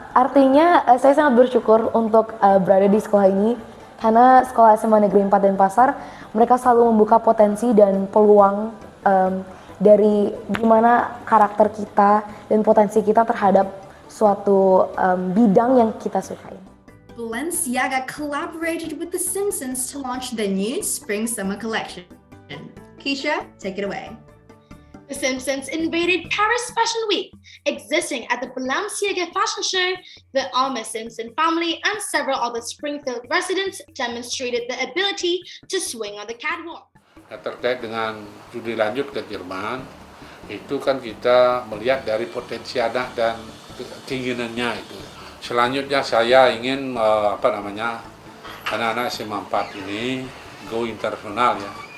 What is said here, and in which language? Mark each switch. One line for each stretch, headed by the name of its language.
Indonesian: Artinya saya sangat bersyukur untuk berada di sekolah ini, karena sekolah SMA Negeri 4 Denpasar mereka selalu membuka potensi dan peluang dari gimana karakter kita dan potensi kita terhadap suatu bidang yang kita sukai.
English: Balenciaga collaborated with The Simpsons to launch the new Spring Summer collection. Keisha, take it away. The Simpsons invaded Paris Fashion Week, existing at the Balenciaga fashion show. The Alma Simpson family and several other Springfield residents demonstrated the ability to swing on the catwalk.
Indonesian: Nah, terkait dengan studi lanjut ke Jerman, itu kan kita melihat dari potensi anak dan keinginannya itu. Selanjutnya saya ingin anak-anak SMA 4 ini go internasional ya.